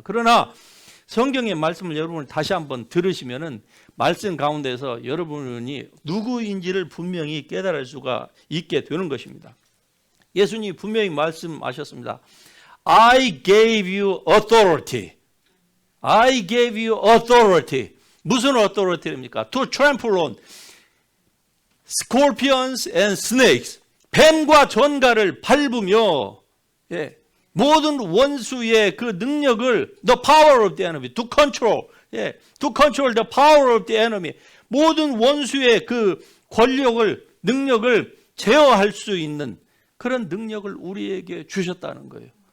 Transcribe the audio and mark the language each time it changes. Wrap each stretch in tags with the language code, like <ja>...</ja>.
<ko>그러나 성경의 말씀을 여러분 다시 한번 들으시면은 말씀 가운데서 여러분이 누구인지를 분명히 깨달을 수가 있게 되는 것입니다. 예수님이 분명히 말씀하셨습니다.</ko> <en>I gave you authority. I gave you authority.</en> <ko>무슨 authority입니까?</ko> <en>To trample on scorpions and snakes.</en> <ko>뱀과 전갈을 밟으며 모든 원수의 그 능력을</ko> <en>the power of the enemy</en> <ko>to control the power of the enemy 모든 원수의 그 권력을 능력을 제어할 수 있는 그런 능력을 우리에게 주셨다는 거예요.</ko>